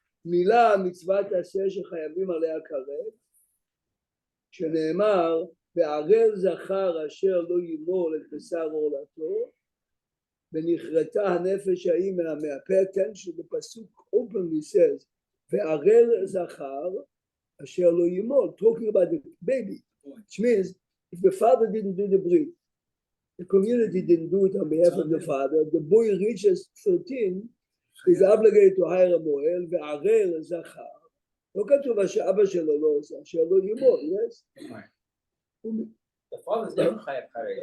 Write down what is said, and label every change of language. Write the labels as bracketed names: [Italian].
[Hebrew] מילה מצוות עשה שחייבים עליה כרת, שנאמר, וערל זכר אשר לא ימול את בשר עורלתו, ונכרתה הנפש ההיא מהפה. [English] Attention, the pasuk openly says, [Hebrew] וערל זכר אשר לא ימול, [English] talking about the baby, which means if the father didn't do the brit, the community didn't do it on behalf of the father, the boy reaches 13, is obligated to hire a moel, וערל זכר. [Hebrew] לא כתוב שאבא שלו לא עושה, שלא ימול, yes? [English] The father's never chayav karet.